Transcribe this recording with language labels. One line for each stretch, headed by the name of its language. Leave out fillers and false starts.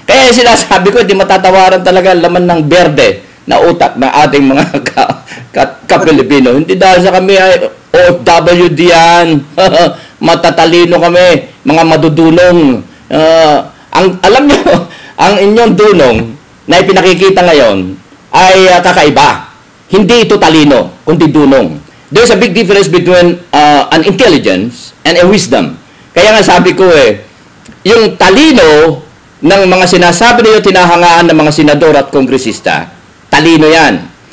Filipino: Kaya sinasabi ko, hindi matatawaran talaga laman ng berde na utak ng ating mga ka-Pilipino. Hindi dahil sa kami ay OFW diyan. Matatalino kami, mga madudulong. Alam nyo, ang inyong dunong na ipinakikita ngayon ay kakaiba. Hindi ito talino, kundi dunong.
English: There's a big difference between an intelligence and a wisdom.
Filipino: Kaya nga sabi ko yung talino ng mga sinasabi niyo tinahangaan ng mga senador at kongresista, talino yan.